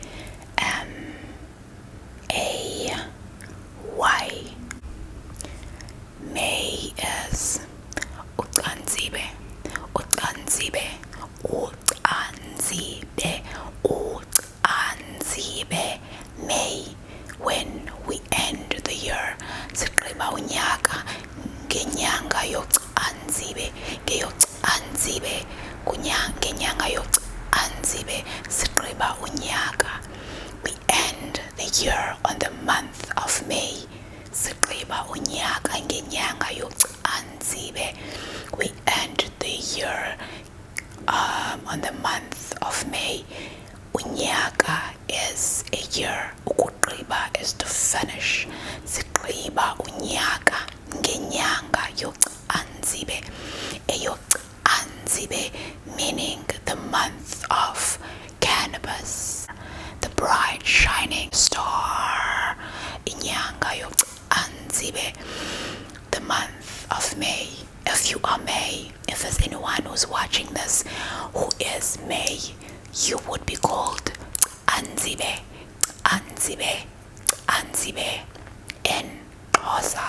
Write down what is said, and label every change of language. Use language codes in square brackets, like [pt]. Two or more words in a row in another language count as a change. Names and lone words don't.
[en] M-A-Y. May is [xh] ucanzibe, ucanzibe, ucanzibe, ucanzibe. [en] May, when we end the year, [xh] sigqiba unyaka ngenyanga yocanzibe, ngeyocanzibe, ngenyanga yocanzibe, sigqiba unyaka. [en] We end the year on the month of May. [xh] Sigqiba unyaka ngenyanga yocanzibe. [en] We end the year on the month of May. Unyaka is a year. Ukugqiba is to finish. [xh] Sigqiba unyaka ngenyanga yocanzibe. [en] Eyocanzibe meaning the month of cannabis, the bright shining star. [xh] Inyanga yocanzibe, [en] the month of May. If you are May, if there's anyone who's watching this who is May, you would be called Anzibe, Anzibe, Anzibe in XHOSA.